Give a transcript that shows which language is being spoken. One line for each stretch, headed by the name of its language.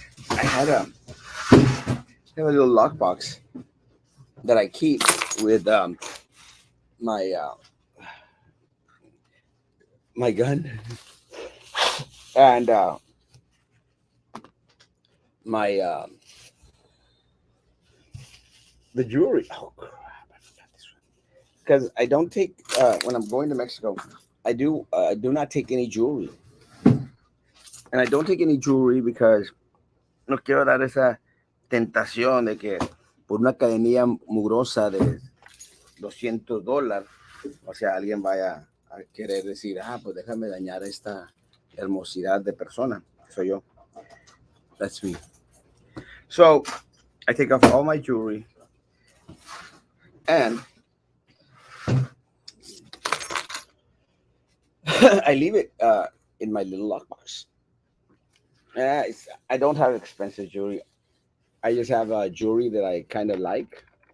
English: I have a little lockbox that I keep with my my gun and my the jewelry. Oh crap! I forgot this one because I don't take when I'm going to Mexico. I do not take any jewelry, and I don't take any jewelry because
Spanish: no quiero dar esa tentación de que por una cadenilla mugrosa de $200, o sea, alguien vaya a querer decir, pues déjame dañar esta hermosidad de persona. Soy yo.
English: That's me. So I take off all my jewelry and I leave it in my little lockbox. I don't have expensive jewelry. I just have jewelry that I kind of like.